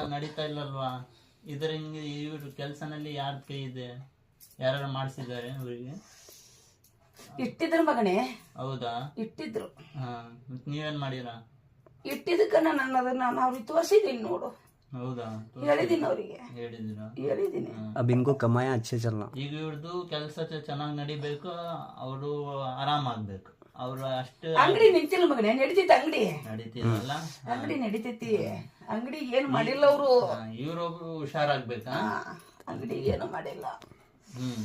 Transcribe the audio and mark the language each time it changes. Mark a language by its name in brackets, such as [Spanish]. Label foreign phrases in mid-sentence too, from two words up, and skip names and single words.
[Kannada] ನಡೀತಾ ಇಲ್ಲಲ್ವಾ? ಇದರಿಂದ ಇವ್ರ ಕೆಲಸನಲ್ಲಿ ಯಾರ ಕೈ ಇದೆ? ಯಾರು ಮಾಡಿಸಿದ್ದಾರೆ ಅವರಿಗೆ? ಇಟ್ಟಿದ್ರು ಮಗನೇ. ಹೌದಾ? ಇಟ್ಟಿದ್ರು. ಹಾ, ನೀವೇನ್ ಮಾಡಿರಾ? ಇಟ್ಟಿದ್ದಕ್ಕ ನಾನು ಅವ್ರಿಗೆ ತೋರಿಸಿದೀನಿ ನೋಡು. ಹೌದಾ? ಹೇಳಿದೀನಿ ಅವ್ರಿಗೆ, ಹೇಳಿದಿರಾ? ಹೇಳಿದೀನಿ. [Hindi] अब इनको कमाया अच्छे चलना. [Kannada] ಈಗ ಇವ್ರದ್ದು ಕೆಲಸ ಚೆನ್ನಾಗಿ ನಡಿಬೇಕು, ಅವರು ಆರಾಮಾಗ್ಬೇಕು. ಅವ್ರು ಅಷ್ಟು ಅಂಗಡಿ ನಿಂತಿಲ್ಲ ಮಗನೇ, ನಡೀತೈತಿ ಅಂಗಡಿ. ನಡೀತಿರಲ್ಲ? ಅಂಗಡಿ ನಡೀತೈತಿ. ಅಂಗಡಿ ಏನು ಮಾಡಿಲ್ಲ ಅವರು. ಇವ್ರೊಬ್ರು ಹುಷಾರಾಗ್ಬೇಕಾ? ಅಂಗಡಿಗೆ ಏನು ಮಾಡಿಲ್ಲ. ಹ್ಮ್